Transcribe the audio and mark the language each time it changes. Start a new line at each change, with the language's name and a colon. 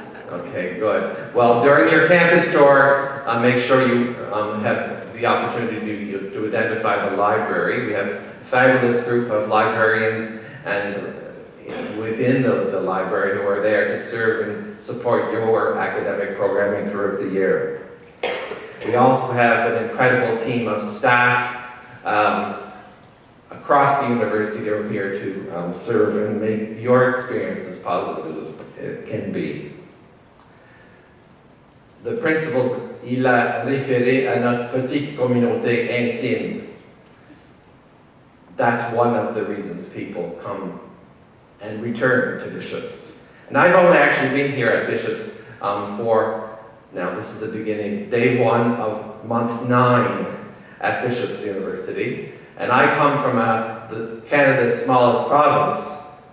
English: Okay, good. Well, during your campus tour, make sure you have the opportunity to identify the library. We have a fabulous group of librarians and within the library who are there to serve and support your academic programming throughout the year. We also have an incredible team of staff across the university that are here to serve and make your experience as positive as it can be. The principal,
French: il a référé à notre petite communauté intime.
English: That's one of the reasons people come and return to Bishops. And I've only actually been here at Bishops now this is the beginning, day one of month 9 at Bishops University. And I come from Canada's smallest province.